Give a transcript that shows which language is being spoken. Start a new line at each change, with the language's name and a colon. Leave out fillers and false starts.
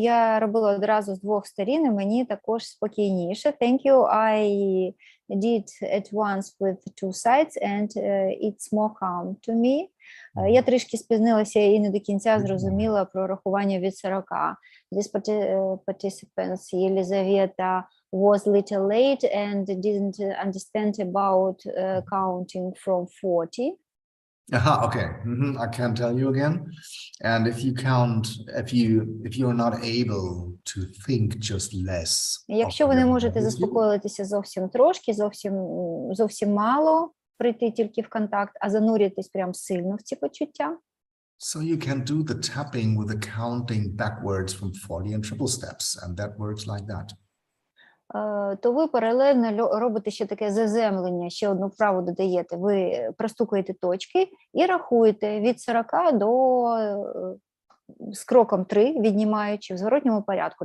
Ukrainian: Я робила одразу з двох сторін, і мені також спокійніше.
English: Thank you. I did at once with two sides, and it's more calm to me.
Ukrainian: Я трішки спізнилася і не до кінця зрозуміла про рахування від 40.
English: This participants, Єлизавета, was little late and didn't understand about counting from 40. Okay. I can tell you again. And if you count, if you are not able to think just less.
Ukrainian: Якщо ви не можете заспокоїтися зовсім трошки, зовсім мало, прийти тільки в контакт, а зануритись прям сильно в ці почуття.
English: So you can do the tapping with the counting backwards from 40 and triple steps, and that works like that.
Ukrainian: То ви паралельно робите ще таке заземлення, ще одну вправу додаєте. Ви простукуєте точки і рахуєте від 40 до з кроком 3, віднімаючи в зворотньому порядку.